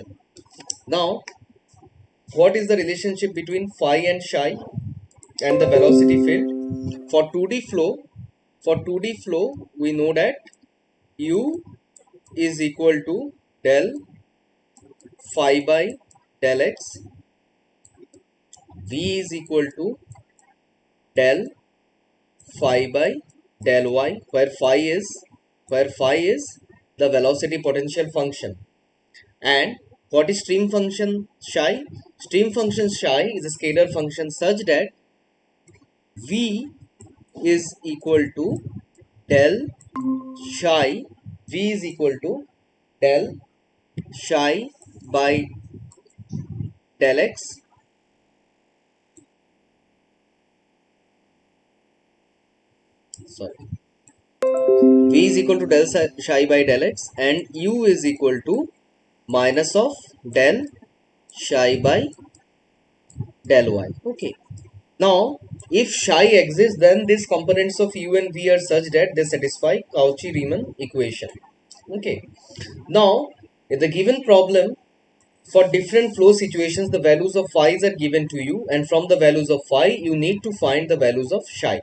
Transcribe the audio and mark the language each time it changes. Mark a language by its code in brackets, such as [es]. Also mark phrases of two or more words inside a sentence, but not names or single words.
[en] Now, what is the relationship between phi and psi and the velocity field? For 2D flow, we know that u is equal to del phi by del x, v is equal to del phi by del y, where phi is the velocity potential function. And what is stream function psi? Stream function psi is a scalar function such that v is equal to del psi, v is equal to del psi by del x, sorry, v is equal to del psi by del x, and u is equal to minus of del psi by del y. Okay. Now, if psi exists, then these components of u and v are such that they satisfy Cauchy-Riemann equation. Okay. Now, in the given problem, for different flow situations, the values of phi's are given to you, and from the values of phi, you need to find the values of psi.